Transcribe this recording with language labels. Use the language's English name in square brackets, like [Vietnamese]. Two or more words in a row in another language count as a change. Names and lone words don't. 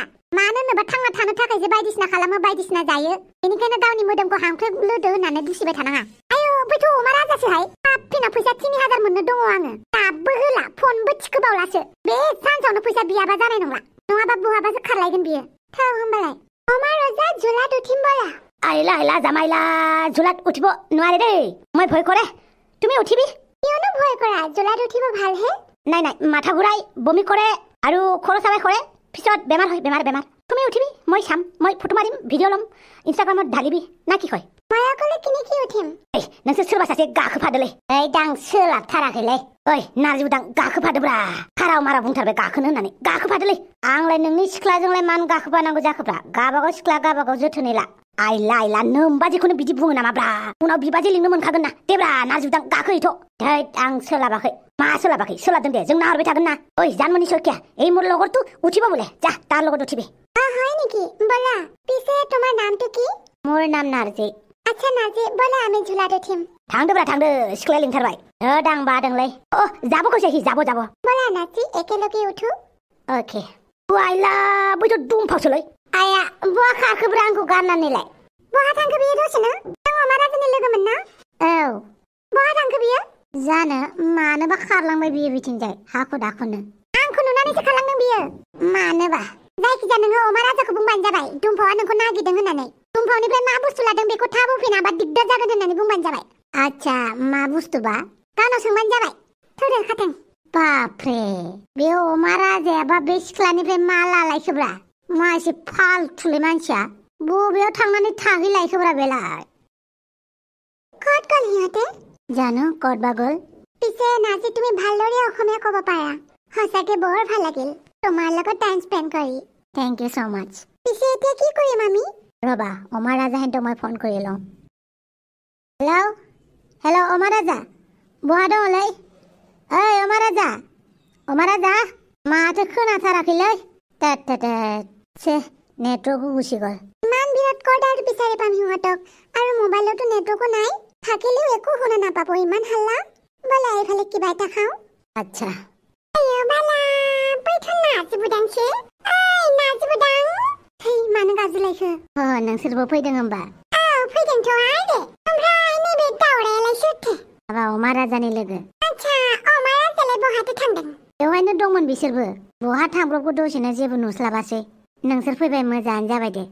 [Bodo] मानो होनोबा थांना थानो थाखाय जे बायदिसिना खालामो, बायदिसिना जायो। बेनिखायनो गावनि मोदोमखौ हांख्रेब लोदो होननानै दुसिबाय थानाङा। आयौ बैथ' अमा राजासोहाय। फिना फैसा 3000 मोननो दङ आङो। दाबो होला। फनबो थिखोबावलासो बे सानसेयावनो फैसा बियाबा जानाय नंला नङाबा बहाबासो खारलायगोन बियो थौ होमबालाय अमा रजा [Assamese] ঝোলাত উঠিম বলা আহিলা আহিলা জামাইলা ঝোলাত উঠিব নোৱাৰে দেই মই ভয় কৰে তুমি উঠিবি কিয়নো ভয় কৰা ঝোলাত উঠিব ভালহে নাই নাই মাথা ঘূৰাই বমি কৰে আৰু খৰ চাবাই কৰে পিছত বেমাৰ হয় বেমাৰ তুমি উঠিবি মই চাম মই ফটো মাৰিম ভিডিঅ' ল'ম ইনষ্টাগ্ৰামত ঢালিবি না কি কয় মই অকলে কিনেকি উঠিম [Bodo] এই नोंसोर सोरबा सासे गाखोफादोलै ओइ दां सोलाबथाराखैलै ओइ नारजि उदां गाखोफादोब्रा खाराव माराव बुंथारबाय गाखोनो होननानै गाखोफादोलै आंलाय नोंनि सिख्लाजोंलाय मानो गाखोफानांगौ जाखोब्रा गाबागाव सिख्ला गाबागाव जोथोनै ला आइला आइला नोमबाजिखौनो बिदि बुङो नामाब्रा उनाव बिबाजै लिंनो मोनखागोन ना देब्रा नारजि उदां गाखोहैथ' धैत आं सोलाबाखै मा सोलाबाखै सोलाबदों दे जों नाहरबाय थागोन ना ओइ জানমণি শইকীয়া [Assamese] এই মোর লগৰটো উঠিব বোলে যা তাৰ লগত উঠিবি হয় নেকি বলা পিছে তোমাৰ নামটো কি মোৰ নাম নাৰ্জি আচ্ছা নাৰ্জি বলা আমি ঝোলাত উঠিম [Bodo] थांदोब्रा थांदो सिख्लाया लिंथारबाय दां बादोंलै [Assamese] যাব কৈছে সি যাব বলা নাৰ্জি একেলগে উঠো [Bodo] अके आइला बैथ' दंफावसोलै आया बहा खाखोब्रा आंखौ गारनानैलाय बहा थांखो बियो दसेनो नों अमा राजानि लोगोमोन ना औ बहा थांखो बियो जानो मानोबा खारलांबाय बियो बिथिंजाय हाखु दाखुनो आंखौ नुनानैसो खारलांदों बियो मानोबा जायखिजाया नोङो अमा राजाखौ बुंबानो जाबाय दुमफावआ नोंखौ नागिरदों होननानै दुमफावनिफ्राय मा बुस्थु लादों बेखौ थाब होफैनाबा दिगदार जागोन होननानै बुंबानो जाबाय आच्छा मा बुस्थुबा गावनाव सोंबानो जाबाय थौदो खाथों बापरे बे अमा राजायाबा बे सिख्लानिफ्राय मा लालायखोब्रा मा एसे फालथुलै मानसिया बबेयाव थांनानै थाहैलायखोब्रा बेलाय [Assamese] ক'ত গ'ল সিহঁতে জানো ক'ত বা গ'ল পিছে নাৰ্জি তুমি ভালদৰে অসমীয়া ক'ব পাৰা সঁচাকে বৰ ভাল লাগিল তোমাৰ লগত [English] time spend [Assamese] কৰি [English] thank you so much [Assamese] পিছে এতিয়া কি কৰিম আমি ৰবা অমা ৰাজাহেঁতক মই ফোন কৰি লওঁ হেল্ল' হেল্ল' অমা ৰাজা বহা [Bodo] দङलै ओइ अमा राजा माथो खोनाथाराखैलै से नेटवर्कखौ गुसि गल [Assamese] ইমান বিৰাট ক'ত আৰু বিচাৰি পাম সিহঁতক আৰু মোবাইলতো নেটৱৰ্কো নাই থাকিলেও একো শুনা নাপাব ইমান হাল্লা বলা এইফালে কিবা এটা খাওঁ আচ্ছা [Bodo] আইও বালা बैथ' नार्जि बुदांसो ओइ नार्जि बुदां है मानो गाज्रिलायखो नोंसोरबो फैदों होमबा औ फैदोंथ' आइ दे ओमफ्राय नैबे दावरायालाय सोरथो माबा अमा राजानि लोगो आच्छा अमा राजालाय बहाथो थांदों बेवहायनो दंमोन बिसोरबो बहा थांब्रबखो दसेनो जेबो नुस्लाबासै नोंसोर फैबाय मोजाङानो जाबाय दे